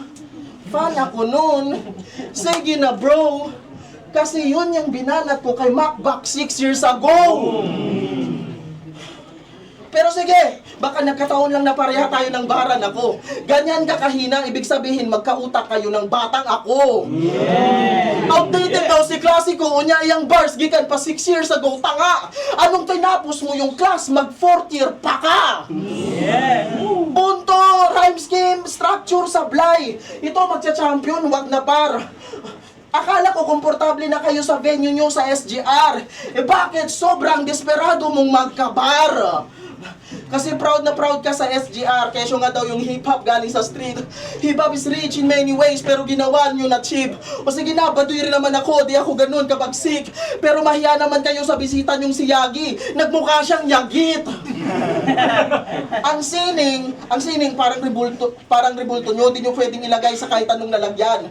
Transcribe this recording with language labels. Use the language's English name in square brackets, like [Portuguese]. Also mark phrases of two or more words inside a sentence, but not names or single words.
[Filipino] Fan ako nun. Sige na bro. Kasi yun yung binanat ko kay Macback [English] 6 years ago. [Filipino] Pero sige, baka nagkataon lang na pareha tayo ng baran ako. Ganyan ka kahina, ibig sabihin magkautak kayo ng batang ako. Outdated daw si Klasiko, [Cebuano] unya iyang bars, gikan pa 6 years ago, [Filipino] tanga. Anong tinapos mo yung class, mag 4th year pa ka? Punto, [English] rhyme scheme, [Filipino] structure, sablay. Ito magcha-champion, wag na par. Akala ko komportable na kayo sa venue nyo sa SGR. Bakit sobrang desperado mong magkabar? Kasi proud na proud ka sa SGR. Kesyo nga daw yung hip-hop galing sa street. [English] Hip-hop is rich in many ways, [Filipino] pero ginawa nyo na cheap. O sige na, baduy rin naman ako, di ako ganun kabagsik. Pero mahiya naman kayo sa bisita nyong si Yagi. Nagmukha siyang yagit. Ang sining parang rebulto nyo, di nyo pwedeng ilagay sa kahit anong lalagyan.